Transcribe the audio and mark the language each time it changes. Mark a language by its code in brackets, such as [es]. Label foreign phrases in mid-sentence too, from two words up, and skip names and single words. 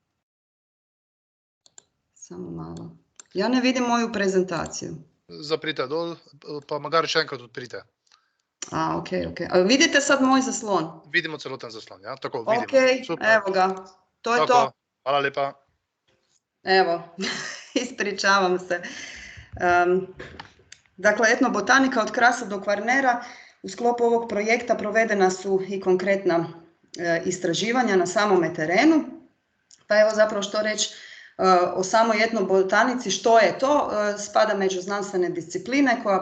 [hr] Samo malo. Ja ne vidim moju prezentaciju. [sl] Zaprite dol, pa magari še enkrat odprite. [hr] Ok. Vidite sad moj zaslon? [sl] Vidimo celoten zaslon, ja, tako vidimo. [hr] Ok, evo ga, to je to. [sl] Hvala lepa. [hr] Evo, ispričavam se. Dakle, etnobotanika od Krasa do Kvarnera. U sklopu ovog projekta provedena su i konkretna istraživanja na samome terenu. Pa evo zapravo što reći o samoj etnobotanici, što je to, spada među znanstvene discipline koja